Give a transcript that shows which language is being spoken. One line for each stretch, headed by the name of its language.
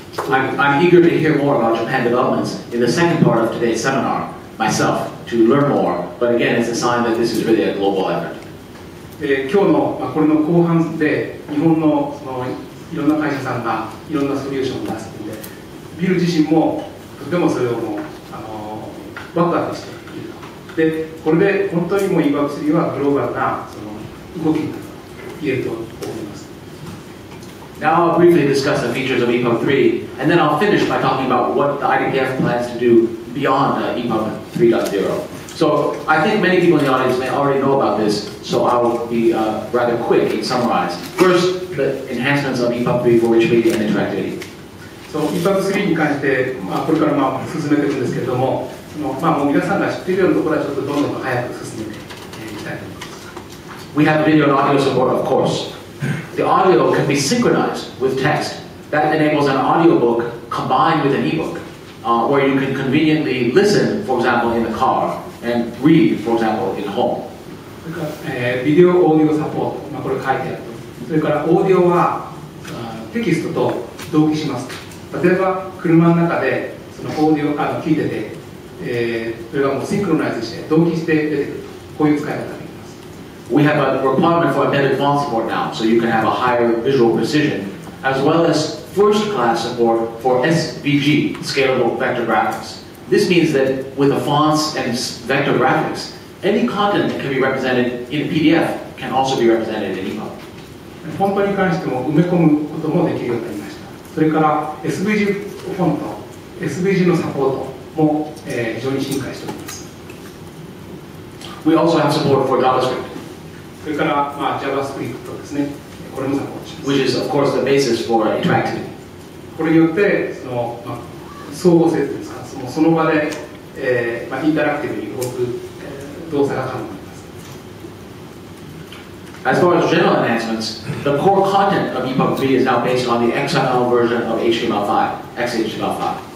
English: I'm eager to hear more about Japan developments in the second part of today's seminar, myself, to learn more, but again, it's a sign that this is really a global effort.
Japanese: 今日の、これの後半で日本の、そのいろんな会社さんがいろんなソリューションを出すので、ビル自身もとてもそれをもうワクワクしていると。で、これで本当にもう EPUB 3はグローバルなその動きになる。言えると思います。
English: Now I'll briefly discuss the features of EPUB 3, and then I'll finish by talking about what the IDPF plans to do beyond EPUB 3.0. So I think many people in the audience may already know about this, so I will be rather quick in summarizing. First, the enhancements of EPUB 3 for rich media and interactivity.
Japanese: そう、EPUB 3に関して、これから進めていくんですけれども、もう皆さんが知っているようなところはちょっとどんどん早く進めていきたいと思います。
English: We have video and audio support, of course. The audio can be synchronized with text. That enables an audiobook combined with an ebook, where you can conveniently listen, for example, in the car, and read, for example, in home.
Japanese: それから、ビデオオーディオサポート、これ書いてあると。それからオーディオはテキストと同期します。例えば車の中でそのオーディオ聞いてて、それがもうシンクロナイズして同期して出てくる。こういう使い方ができます。
English: We have a requirement for embedded font support now, so you can have a higher visual precision, as well as first-class support for SVG, scalable vector graphics. This means that with the fonts and vector graphics, any content that can be represented in PDF can also be represented in EPUB.
Japanese: フォントに関しても埋め込むこともできるようになりました。それから SVG フォント、SVG のサポートも、非常に進化しております。
English: We also have support for JavaScript.
Japanese: それから、JavaScript ですね。これもサポートします。
English: Which is, of course, the basis for interactivity.
Japanese: これによって相互性というんですか、その場で、インタラクティブに動く、動作が可能になります。
English: As far as general enhancements, the core content of EPUB 3 is now based on the XML version of HTML5, XHTML5.